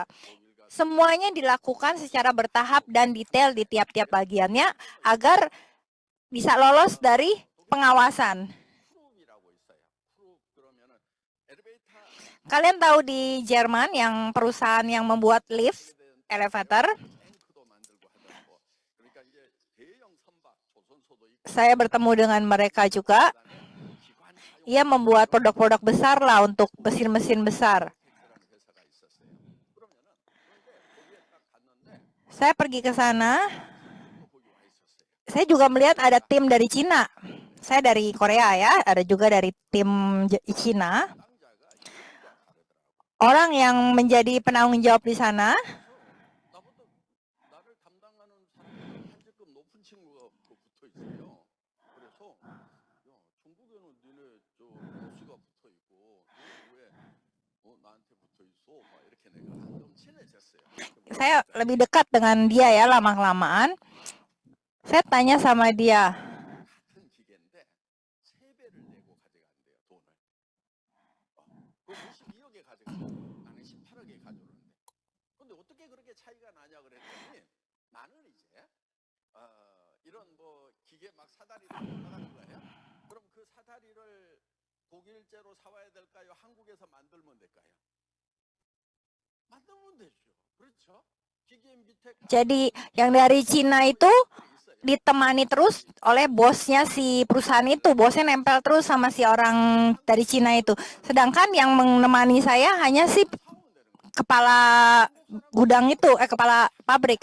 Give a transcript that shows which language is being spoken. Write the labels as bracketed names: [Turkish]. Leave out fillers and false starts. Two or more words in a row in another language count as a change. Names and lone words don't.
[Indonesian] Semuanya dilakukan secara bertahap dan detail di tiap-tiap bagiannya agar bisa lolos dari pengawasan. Kalian tahu di Jerman yang perusahaan yang membuat lift, elevator, [Korean] 탱크도 만들고 하더라고. 그러니까 이제 대형 선박 조선소도 있고 [Indonesian] saya bertemu dengan mereka juga. [Korean] 그다음에 기관 사용 [Indonesian] Ia membuat produk-produk besar lah untuk mesin-mesin besar. [Korean] 텍스라는 회사가 있었어요. 그러면은 그런데 거기에 딱 갔는데 [Indonesian] Saya pergi ke sana, [Korean] 또 거기 와 있었어요. [Indonesian] saya juga melihat ada tim dari Cina. Saya dari Korea ya, ada juga dari tim Cina. [Korean] 당자가 이름도 다르더라고. [Indonesian] Orang yang menjadi penanggung jawab di sana, [Korean] 나보다 나를 담당하는 사람보다 한직급 높은 친구가 붙어 있어요. 그래서 야 중국에는 니네 저 보스가 붙어 있고 너는 왜 나한테 붙어 있어? 막 이렇게 내가 좀 친해졌어요. [Indonesian] saya lebih dekat dengan dia ya lama-kelamaan. Saya tanya sama dia, [Korean] 같은 기계인데 3배를 내고 가져간대요 돈을. 그 52억에 가져가고 나는 18억에 가져오는데. 근데 어떻게 그렇게 차이가 나냐 그랬더니 나는 이제 이런 뭐 기계 막 사다리로 올라가는 거예요. 그럼 그 사다리를 독일제로 사와야 될까요? 한국에서 만들면 될까요? 만들면 되죠. 그렇죠? 기계 밑에 [Indonesian] jadi yang dari Cina itu ditemani terus oleh bosnya si perusahaan itu. Bosnya nempel terus sama si orang dari Cina itu. Sedangkan yang menemani saya hanya si kepala gudang itu, kepala pabrik.